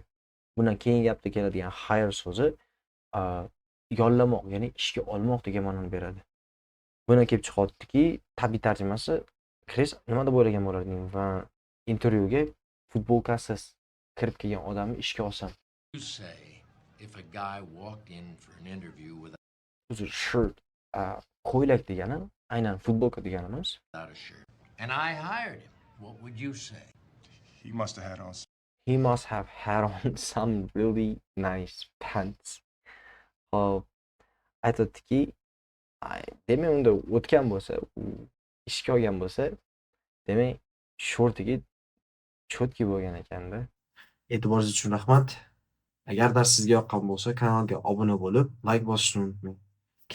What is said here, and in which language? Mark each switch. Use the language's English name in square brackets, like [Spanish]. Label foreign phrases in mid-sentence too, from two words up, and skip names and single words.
[Uzbek] Bundan keyingi gapda keladigan hire so'zi yollamoq, ya'ni ishga olmoq degan ma'noni beradi. Bundan kelib chiqyaptiki, tabiiy tarjimasi Chris nima deb o'ylagan bo'larding va intervyuga futbolkasiz kirib kelgan odamni ishga olsam. [English] you say if a guy walked in for an interview [Uzbek] O'zi shirt, ko'ylak degani aynan futbolka degani emas. [English] without a shirt? And I hired him. What would you say? He must have had on. He must have had on some really nice pants. [Uzbek] Aytadiki, demak unda o'tgan bo'lsa, ishga olgan bo'lsa, demak shortiga chotki bo'lgan ekanda. E'tiboringiz uchun rahmat. Agar dars sizga yoqqan bo'lsa, kanalga obuna bo'lib, like bosishni unutmang.